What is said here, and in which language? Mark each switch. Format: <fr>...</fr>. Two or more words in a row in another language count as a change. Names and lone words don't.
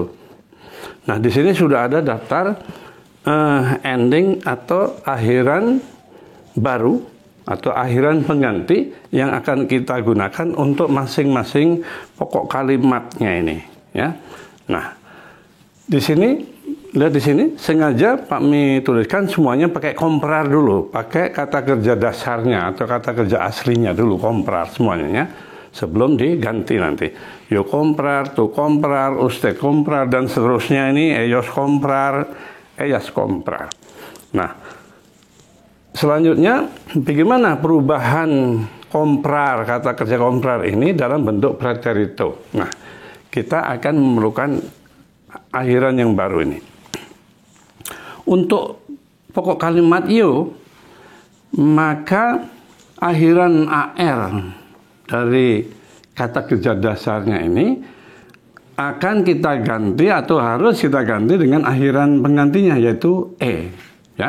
<id>Nah, di sini sudah ada daftar ending atau akhiran baru atau akhiran pengganti yang akan kita gunakan untuk masing-masing pokok kalimatnya ini, ya. Nah, di sini lihat di sini sengaja Pak Mi tuliskan semuanya pakai comprar dulu, pakai kata kerja dasarnya atau kata kerja aslinya dulu, comprar semuanya, ya, sebelum diganti nanti.</id> <es>Yo comprar, tu comprar, usted comprar,</es> <id>dan seterusnya ini</id> <es>ellos comprar, ellas comprar.</es> <id>Nah, selanjutnya bagaimana perubahan comprar, kata kerja comprar ini dalam bentuk preterito. Nah, kita akan memerlukan akhiran yang baru ini. Untuk pokok kalimat yo, maka akhiran AR dari kata kerja dasarnya ini akan kita ganti atau harus kita ganti dengan akhiran penggantinya yaitu E, ya.</id>